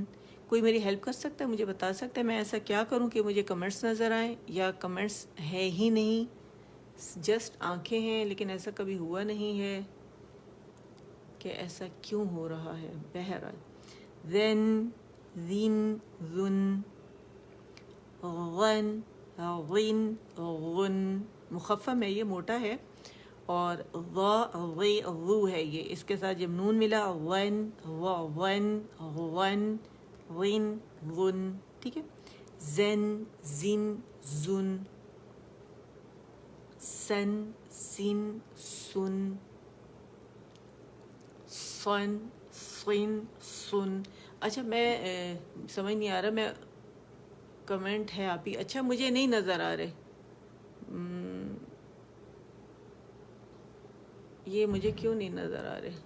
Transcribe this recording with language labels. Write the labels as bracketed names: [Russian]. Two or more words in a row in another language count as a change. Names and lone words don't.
[Urdu] کوئی میری ہیلپ کر سکتا ہے, مجھے بتا سکتا ہے میں ایسا کیا کروں کہ مجھے کمنٹس نظر آئیں, یا کمنٹس ہے ہی نہیں, جسٹ آنکھیں ہیں لیکن ایسا کبھی ہوا نہیں ہے کہ ایسا کیوں ہو رہا ہے. بہرحال زین, زین, زن, غن, غین, غن. مخفف ہے یہ, موٹا ہے, اور ضا, غی, غو ہے یہ. اس کے ساتھ جب نون ملا غن, غن, غن, غین, غن, ٹھیک ہے. زین, زین, زن, سن, سن, سن, سن, سن, سن. اچھا میں سمجھ نہیں آ رہا, میں کمنٹ ہے آپ ہی, اچھا مجھے نہیں نظر آ رہے, یہ مجھے کیوں نہیں نظر آ رہے؟